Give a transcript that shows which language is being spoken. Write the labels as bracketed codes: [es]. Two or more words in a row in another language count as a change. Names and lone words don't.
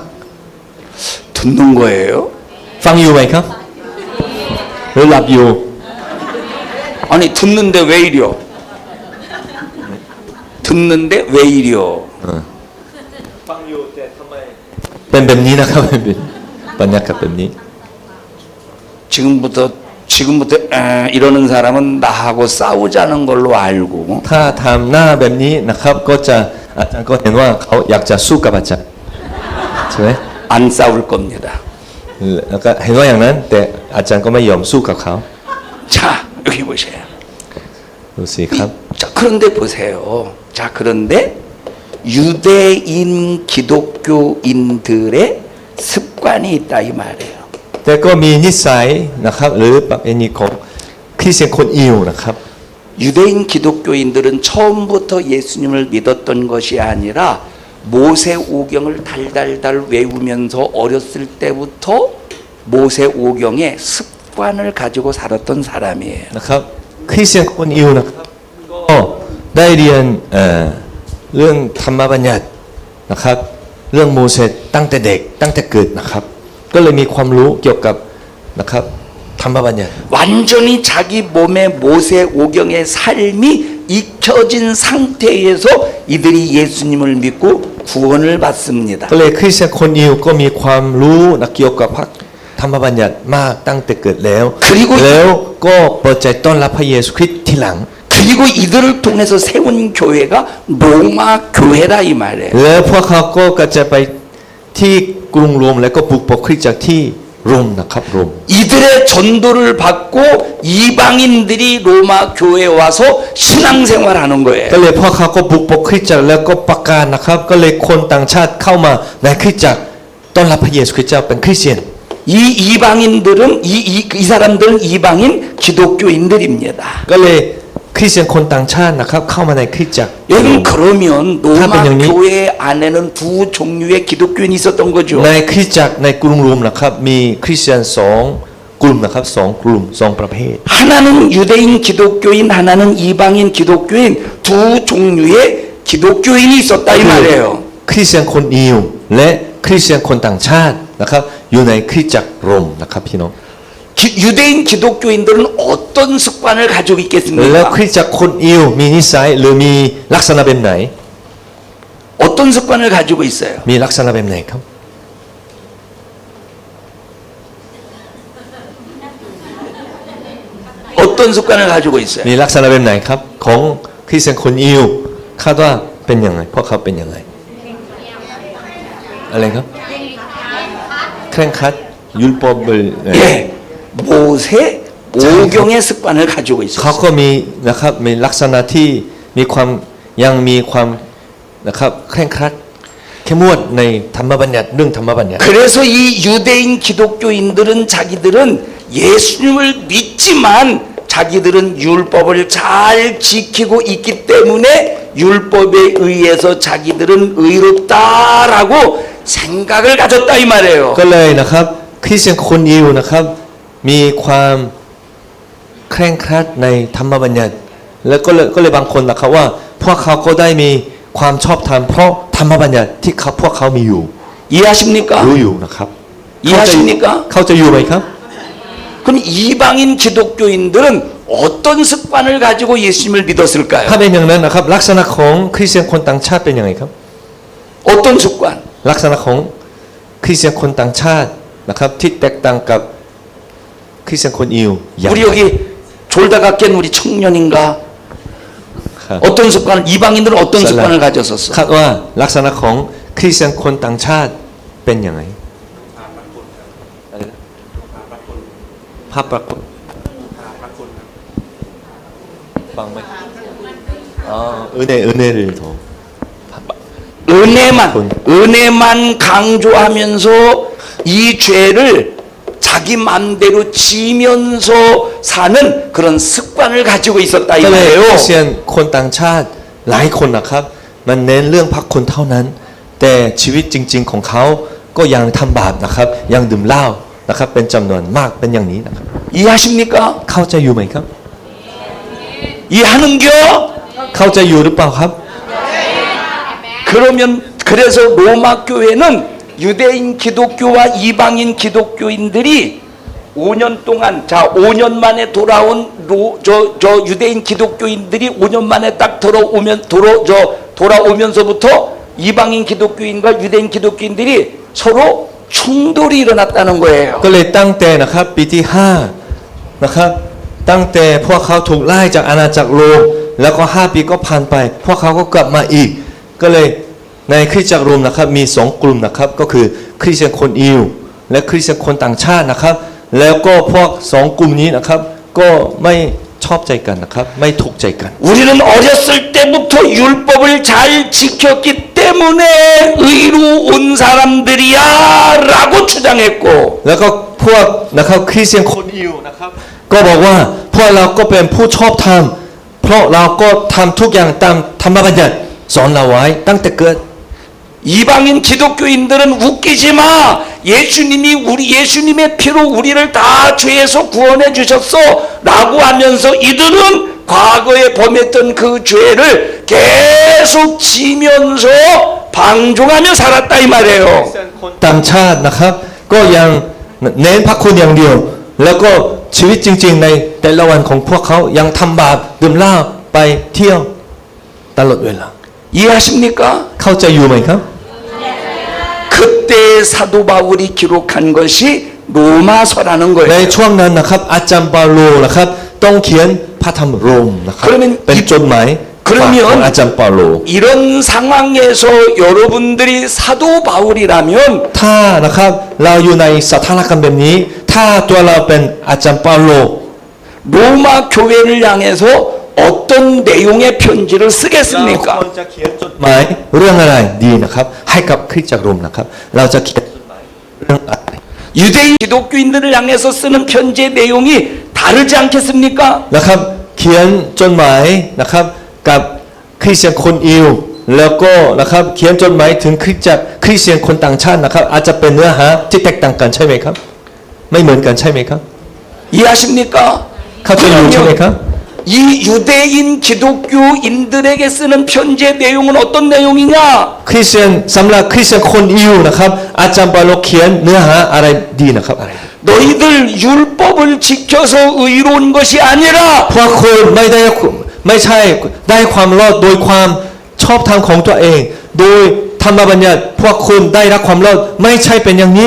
[ko] 듣는 거예요? [th] ฟังอยู่ไหมครับหรือหลับอยู่ [ko] 아니 듣는데 왜 이려? 듣는데 왜 이려? [th] ฟังอยู่แต่ทำไมเป็นแบบนี้นะครับเป็นบรรยากาศแบบนี้ [ko] 지금부터 이러는 사람은 나하고 싸우자는 걸로 알고 [th] ถ้าทำหน้าแบบนี้นะครับก็จะอาจารย์ก็เห็นว่าเขาอยากจะสู้กับอาจารย์ใช่ไหม [ko] 안 싸울 겁니다. [th] แล้วก็เห็นว่าอย่างนั้นแต่อาจารย์ก็ไม่ยอมสู้กับเขา [ko] 자 여기 보세요. [th] ดูสิครับ [ko] 자 그런데 보세요. 자 그런데 유대인 기독교인들의 습관이 있다 이 말이에요. [th] แต่ก็มีนิสัยนะครับหรือประเพณีของคริสเตียนคนอิวนะครับ [ko] 유대인 기독교인들은 처음부터 예수님을 믿었던 것이 아니라 모세 오경을 달달달 외우면서 어렸을 때부터 모세 오경의 습관을 가지고 살았던 사람이에요. [th] นะครับคริสเตียนคนอิวนะครับก็ได้เรียนเรื่องธรรมบัญญัตินะครับเรื่องโมเสสตั้งแต่เด็กตั้งแต่เกิดนะครับก็เลยมีความรู้เกี่ยวกับนะครับธรรมบัญญัติ [ko] 완전히 자기 몸에 모세 오경의 삶이 익혀진 상태에서 이들이 예수님을 믿고 구원을 받습니다. [th] ก็เลยคริสเตียนคนอิวก็มีความรู้นะเกี่ยวกับพระธรรมบัญญัติมากตั้งแต่เกิดแล้วแล้วก็เปิดใจต้อนรับพระเยซูคริสต์ทีหลัง [ko] 그리고 이들을 통해서 세운 교회가 로마 교회다 이 말이에요. [th] แล้วพวกเขาก็กระจายไปที่กรุงโรมแล้วก็ปลุกปกคริสตจักรที่โรมนะครับโรม [ko] 이들의 전도를 받고 이방인들이 로마 교회에 와서 신앙생활하는 [th] ก็ [ko] 거예요. [th] เลยพวกเขาก็บุกปกคริสตจักรแล้วก็ประกาศนะครับ ก็เลยคนต่างชาติเข้ามาในคริสตจักรต้อนรับพระเยซูคริสต์เจ้าเป็นคริสเตียน [ko] 이 이방인들은 이 사람들은 이방인 기독교인들입니다. [th] ก็เลยคริสเตียนคนต่างชาตินะครับเข้ามาในคริสตจักร [ko] 여러분 그러면 로마 하빈형님. 교회 안에는 두 종류의 기독교인이 있었던 거죠. [th] ในคริสตจักรในกรุงโรมนะครับมีคริสเตียนสองกลุ่มนะครับสองกลุ่มสองประเภท [ko] 하나는 유대인 기독교인, 하나는 이방인 기독교인 두 종류의 기독교인이 있었다 이 말이에요. [th] คริสเตียนคนยิวและคริสเตียนคนต่างชาตินะครับอยู่ในคริสตจักรโรมนะครับพี่น้อง [ko] 유대인 기독교인들은 어떤 습관을 가지고 [th] แล้ว [ko] 있겠습니까? [th] คริสตจักรคนยิวมีนิสัยหรือมีลักษณะแบบไหน [ko] 어떤 습관을 가지고 있어요? [th] มีลักษณะแบบไหนครับ [ko] 어떤 습관을 가지고 있어요? [th] มีลักษณะแบบไหนครับของคริสเตียนคนยิวคาดว่าเป็นยังไงพวกเขาเป็นยังไงอะไรครับเคร่งครัด 율법을 [ko] 예, 모세 오경의 습관을 가지고 [th] เขา [ko] 있었어요. [th] ก็มีนะครับมีลักษณะที่มีความยังมีความนะครับเคร่งครัดเข้มงวดในธรรมบัญญัติเรื่องธรรมบัญญัติ [ko] 그래서 이 유대인 기독교인들은 자기들은 예수님을 믿지만 자기들은 율법을 잘 지키고 있기 때문에 율법에 의해서 자기들은 의롭다라고 생각을 가졌다 이 말이에요. [th] ก็เลยนะครับคริสเตียนคนยิวนะครับมีความเคร่งครัดในธรรมบัญญัติแล้วก็เลยบางคนนะครับว่าพวกเขาก็ได้มีความชอบธรรมเพราะธรรมบัญญัติที่พวกเขามีอยู่ [ko] 이해하십니까? [th] รู้อยู่นะครับ [ko] 이해하십니까? [th] เขาจะอยู่ไหมครับ [ko] 그럼 이방인 기독교인들은 어떤 습관을 가지고 예수님을 [th] ถ้า [ko] 믿었을까요? [th] เป็นอย่างนั้นนะครับลักษณะของคริสเตียนคนต่างชาติเป็นยังไงครับ [ko] 어떤 습관? [th] ลักษณะของคริสเตียนคนต่างชาตินะครับที่แตกต่างกับคริสเตียนคนยิวอย่าง [ko] 우리 여기 졸다가 깬 우리 청년인가? [th] ครับ [ko] 어떤 습관? 이방인들은 어떤 습관을 가졌었어? [th] คาดว่าลักษณะของคริสเตียนคนต่างชาติเป็นยังไงภาพปรากฏฟังไหมอ๋อ [ko] 은혜를 더 은혜만 강조하면서 이 죄를 자기 맘대로 지면서 사는 그런 습관을 가지고 있었다 이 [th] ก็เลยค [ko] 말이에요. [th] ริสเตียนคนต่างชาติหลายคนนะครับมันเน้นเรื่องพระคุณเท่านั้น แต่ชีวิตจริง ๆของเขาก็ยังทำบาปนะครับยังดื่มเหล้านะครับเป็นจำนวนมากเป็นอย่างนี้นะครับ [ko] 이해하십니까? [th] เข้าใจอยู่ไหมครับ [ko] 이해하는겨? [th] เข้าใจอยู่หรือเปล่าครับ [ko] 그러면 그래서 로마 교회는 유대인 기독교와 이방인 기독교인들이 5년 동안 자 5년 만에 돌아온 저 유대인 기독교인들이 5년 만에 딱 돌아오면서부터 이방인 기독교인과 유대인 기독교인들이 서로 충돌이 일어났다는 거예요. [th] ก็เลยตั้งแต่นะครับปีที่5นะครับตั้งแต่พวกเขาถูกไล่จากอาณาจักรโรมแล้วก็5ปีก็ผ่านไปพวกเขาก็กลับมาอีก ก็เลยในคริสตจักรโรมนะครับมี2กลุ่มนะครับก็คือคริสเตียนคนยิวและคริสเตียนคนต่างชาตินะครับแล้วก็พวก2กลุ่มนี้นะครับก็ไม่ชอบใจกันนะครับไม่ถูกใจกัน [ko] 우리는 어렸을 때부터 율법을 잘 지켰기 때문에 의로운 사람들이야라고 주장했고 [th] แล้วก็พวกนะครับคริสเตียนคนยิวนะครับก็บอกว่าพวกเราก็เป็นผู้ชอบธรรมเพราะเราก็ทำทุกอย่างตามธรรมบัญญัติสอนเราไว้ตั้งแต่เกิด [ko] 이방인 기독교인들은 웃기지 마. 예수님의 피로 우리를 다 죄에서 구원해 주셨어라고 하면서 이들은 과거에 범했던 그 죄를 계속 지면서 방종하며 살았다 이 말이에요. [th] ต่างชาตินะครับก็ยังเน้นพระคุณอย่างเดียว แล้วก็ชีวิตจริงๆในแต่ละวันของพวกเขายังทำบาปดื่มเหล้าไปเที่ยวตลอดเวลา [ko] 이해하십니까? [th] เข้าใจอยู่ไหมครับ [ko] 그때 사도 바울이 기록한 것이 로마서라는 [th] ใน [ko] 거예요. [th] ช่วงนั้นนะครับอาจารย์เปาโลนะครับต้องเขียนพระธรรมโรมนะครับ [ko] 그러면 [th] เป็นจดหมาย [ko] 그러면 [th] ของอาจารย์เปาโล [ko] 이런 상황에서 여러분들이 사도 바울이라면 [th] ถ้านะครับเราอยู่ในสถานการณ์แบบนี้ ถ้าตัวเราเป็นอาจารย์เปาโล [ko] 로마 교회를 향해서 어떤 내용의 편지를 [th] เรา [ko] 쓰겠습니까? [th] ควรจะเขียนจดหมายเรื่องอะไรดีนะครับ ให้กับคริสตจักรโรมนะครับ เราจะเขียนจดหมายเรื่องอะไร [ko] 유대인 기독교인들을 향해서 쓰는 편지의 내용이 다르지 않겠습니까? [th] นะครับเขียนจดหมายนะครับกับคริสเตียนคนอิวแล้วก็นะครับเขียนจดหมายถึงคริสเตียนคนต่างชาตินะครับอาจจะเป็นเนื้อหาที่แตกต่างกันใช่ไหมครับไม่เหมือนกันใช่ไหมครับ [ko] 이해하십니까? [th] เข้าใจอยู่ใช่ไหมครับ [ko] 이 유대인 기독교인들에게 쓰는 편지의 내용은 어떤 내용이냐? [th] คริสเตียนสำหรับคริสเตียนคนอิวนะครับอาจารย์เปาโลเขียนเนื้อหาอะไรดีนะครับอะไร [ko] 너희들 율법을 지켜서 의로운 것이 아니라 [th] พวกคุณไม่ใช่ได้ความรอดโดยความชอบธรรมของตัวเอง โดยธรรมบัญญัติพวกคุณได้รับความรอดไม่ใช่เป็นอย่างนี้